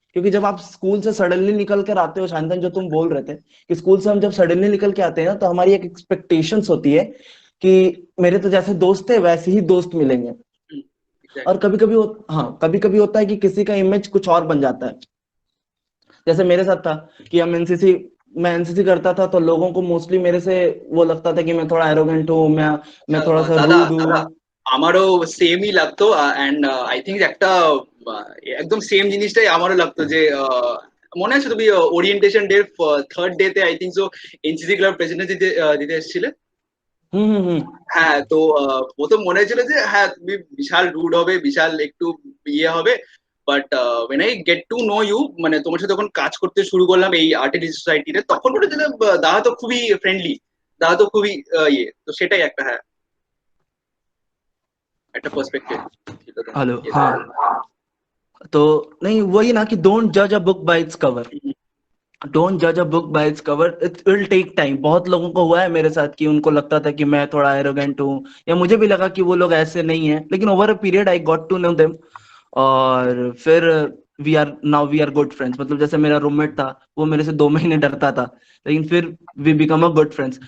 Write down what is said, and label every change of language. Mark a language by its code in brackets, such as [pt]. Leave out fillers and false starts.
[hi] क्योंकि जब आप स्कूल से सडनली निकल कर आते हो, शांतन जो तुम बोल रहे थे कि स्कूल से हम जब सडनली निकल के आते हैं ना, तो हमारी एक एक्सपेक्टेशंस होती है कि मेरे तो जैसे दोस्त थे वैसे ही दोस्त मिलेंगे। और कभी कभी हाँ, कभी कभी होता है कि किसी का इमेज कुछ और बन जाता है। जैसे मेरे साथ था कि मैं एनसीसी करता था, तो लोगों को मोस्टली मेरे से वो लगता था कि मैं थोड़ा एरोगेंट हूँ, मैं थोड़ा सा [bn] দাদা [hi] रूड [bn] দাদা [hi] हूँ। [bn] আমারও সেমই লাগতো [en] and I think [bn] একটা একদম সেম জিনিসটাই আমারও লাগতো যে মনে আছে তুমি ওরিয়েন্টেশন ডে থার্ড ডে তে [en] I think so [bn] NCC club president দিতে দিতে এসেছিলে। [hi] हम्म। [bn] হ্যাঁ তো প্রথম মনে হয়েছিল যে হ্যাঁ তুমি বিশাল রুড হবে, বিশাল একটু ইয়ে হবে, but [en] when I get to know you, [bn] মানে তোমার সাথে যখন কাজ করতে শুরু করলাম এই আর্টিস্ট সোসাইটিতে, তখন মনে হচ্ছে যে দাদা তো খুবই ফ্রেন্ডলি, দাদা তো খুবই ইয়ে, তো সেটাই একটা হ্যাঁ একটা পার্সপেক্টিভ ছিল। [hi] हेलो, हाँ। तो नहीं, वही ना कि [en] Don't जज a book by its cover. Don't जज a book by its cover, it will take time. [hi] बहुत लोगों को हुआ है मेरे साथ कि उनको लगता था कि मैं थोड़ा एरोगेंट हूँ, या मुझे भी लगा कि वो लोग ऐसे नहीं है, लेकिन [en] Over a period I got to know them. [hi] और फिर [en] We are good friends. [hi] मतलब जैसे मेरा रूममेट था, वो मेरे से 2 महीने डरता था, लेकिन फिर [en] We become a good friends.